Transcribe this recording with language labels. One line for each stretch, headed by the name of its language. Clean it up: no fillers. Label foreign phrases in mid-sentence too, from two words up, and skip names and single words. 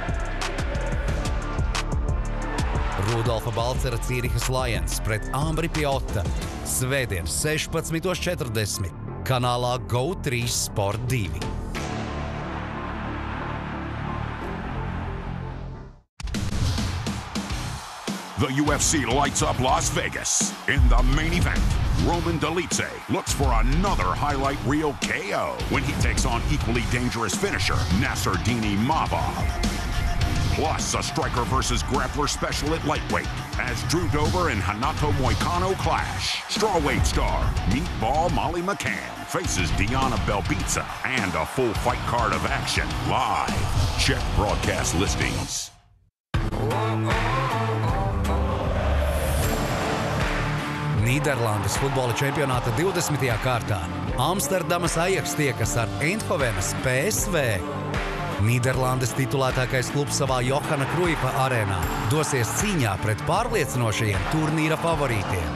Latvian: Rudolfa Balcera Cīrihas Lions pret Ambri Piotta. Svētdien 16:40 kanālā GO3 Sport 2.
English: The UFC lights up Las Vegas. In the main event, Roman Dolidze looks for another highlight reel KO when he takes on equally dangerous finisher Nassourdine Mavov. Plus, a striker versus grappler special at lightweight as Drew Dober and Hanato Moicano clash. Strawweight star Meatball Molly McCann faces Diana Belbitsa and a full fight card of action live. Check broadcast listings.
Latvian: Nīderlandes futbola čempionāta 20. kārtā. Amsterdamas Ajax tiekas ar Eindhovenas PSV. Nīderlandes titulētākais klubs savā Johana Kruipa arēnā dosies cīņā pret pārliecinošajiem turnīra favorītiem.